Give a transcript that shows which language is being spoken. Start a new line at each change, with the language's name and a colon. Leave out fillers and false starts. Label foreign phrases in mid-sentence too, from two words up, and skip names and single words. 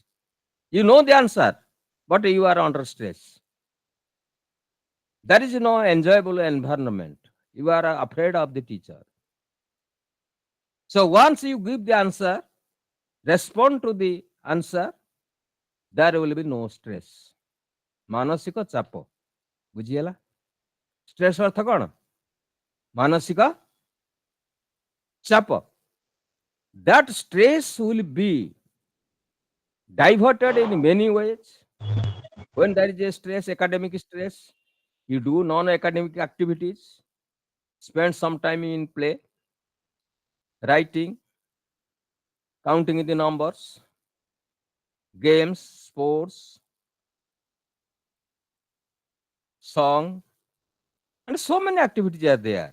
English: You know the answer, but you are under stress. There is no enjoyable environment. You are afraid of the teacher. So once you give the answer, respond to the answer, there will be no stress.
Odia: ମାନସିକ ଚାପ ବୁଝିହେଲା ଷ୍ଟ୍ରେସ୍ ଅର୍ଥ କ'ଣ ମାନସିକ ଚାପ
English: that stress will be diverted in many ways. When there is a stress, academic stress, you do non-academic activities, spend some time in play, writing, counting the numbers, games, sports, song, and so many activities are there.